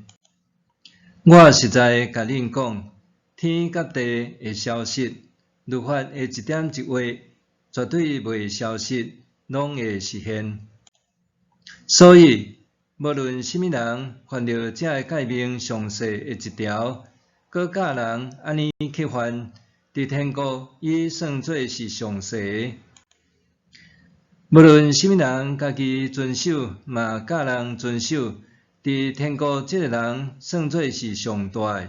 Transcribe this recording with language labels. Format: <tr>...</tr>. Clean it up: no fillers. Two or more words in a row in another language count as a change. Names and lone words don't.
<nan>我实在甲恁讲，天甲地会消失，律法的一点一画，绝对袂消失，拢会实现。所以，无论什么人犯着这会诫命上细的一条，搁教人安尼去犯，伫天国伊算做是上细的。无论什么人家己遵守，嘛教人遵守，伫天国这个人算做是上大的。</nan>